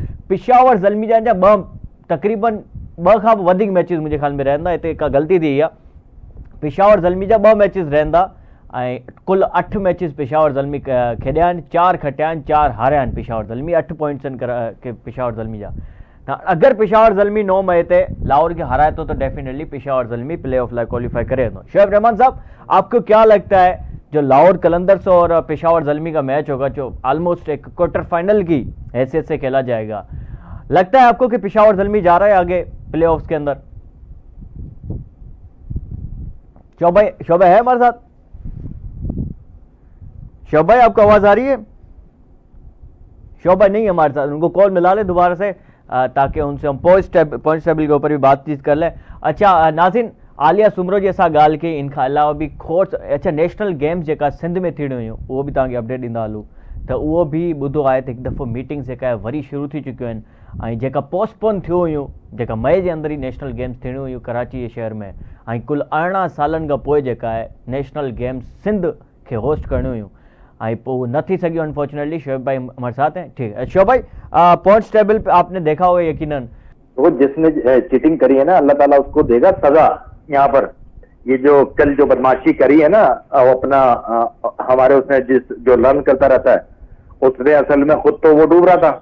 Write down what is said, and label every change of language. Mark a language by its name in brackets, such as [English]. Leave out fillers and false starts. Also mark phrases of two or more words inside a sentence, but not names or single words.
[Sindhi] पिशावर ज़ल्मी जा तक़रीबन 2 खां बि वधीक मैचिस मुंहिंजे ख़्याल में रहंदा। हिते का ग़लती थी आहे, पिशावर ज़ल्मी जा 2 मैचिस रहंदा ऐं कुल 8 मैचिस पिशावर ज़ल्मी खेॾिया आहिनि, 4 खटिया आहिनि, 4 हारिया आहिनि। पिशावर ज़ल्मी 8 पॉइंट्स आहिनि पिशावर ज़ल्मी जा। अगर पिशावर ज़ल्मी 9 मई ते लाहौर के हराए तो डेफिनेटली पिशावर ज़ल्मी [English] play off [Sindhi] लाइ क्वालिफाई करे वेंदो। [Hindi] शोएब रहमान साहब, आपको क्या लगता है जो लाहौर कलंदर्स और पिशावर ज़ल्मी का मैच होगा जो ऑलमोस्ट एक [English] quarter final [Hindi] की हैसियत से खेला जाएगा, लगता है आपको कि पिशावर ज़ल्मी जा रहा है आगे [English] play off [Hindi] के अंदर? शोभा है हमारे साथ? शोभा भाई आपको आवाज आ रही है? शोभा नहीं हमारे साथ, उनको कॉल मिला ले दोबारा से ताकि उनसे हम [English] points table [Hindi] के ऊपर भी बातचीत कर लें। [Sindhi] अच्छा नाज़रीन, आलिया सुमरो जी असां ॻाल्हि कई, इन खां अलावा बि खोड़ अच्छा नेशनल गेम्स जेका सिंध में थियणियूं हुयूं उहो बि तव्हांखे अपडेट ॾींदा हलूं। त उहो बि ॿुधो आहे त हिकु दफ़ो मीटिंग्स जेका आहे वरी शुरू थी चुकियूं आहिनि ऐं जेका पोस्टपोन थियूं हुयूं, जेका मई जे अंदरि ई नेशनल गेम्स थियणियूं हुयूं कराची जे शहर में, ऐं कुल 18 सालनि खां पोइ जेका आहे नेशनल गेम्स सिंध खे होस्ट करणियूं हुयूं ऐं पोइ वो न थी सकी अनफॉर्चुनेटली। [Hindi] शोएब भाई हमारे साथ हैं, ठीक है। शोएब भाई, [English] points table [Hindi] पे आपने देखा होगा यकीनन, वो जिसने चीटिंग करी है ना अल्लाह ताला उसको देगा सजा। यहाँ पर ये जो कल जो बदमाशी करी है ना, अपना हमारे उसने जो लर्न करता रहता है उसने असल में खुद तो वो डूब रहा था।